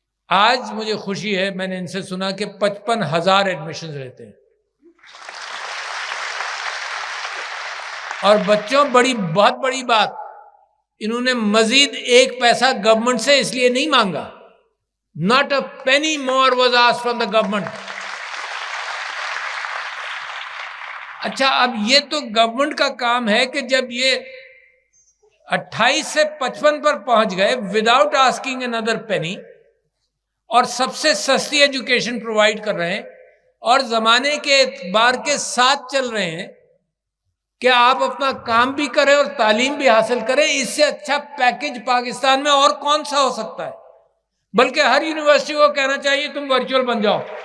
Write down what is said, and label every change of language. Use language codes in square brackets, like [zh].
[ur] آج مجھے خوشی ہے، میں نے ان سے سنا کہ 55,000 ایڈمیشنز لیتے ہیں. اور بچوں، بہت بڑی بات، انہوں نے مزید 1 پیسہ گورنمنٹ سے اس لیے نہیں مانگا. [en] Not a penny more was asked from the government. [ur] اچھا، اب یہ تو گورنمنٹ کا کام ہے کہ جب یہ 28 سے 55 پر پہنچ گئے [en] without asking another penny، [ur] اور سب سے سستی ایجوکیشن پرووائڈ کر رہے ہیں اور زمانے کے اعتبار کے ساتھ چل رہے ہیں کہ آپ اپنا کام بھی کریں اور تعلیم بھی حاصل کریں، اس سے اچھا پیکج پاکستان میں اور کون سا ہو سکتا ہے؟ بلکہ ہر یونیورسٹی کو کہنا چاہیے تم ورچوئل بن جاؤ.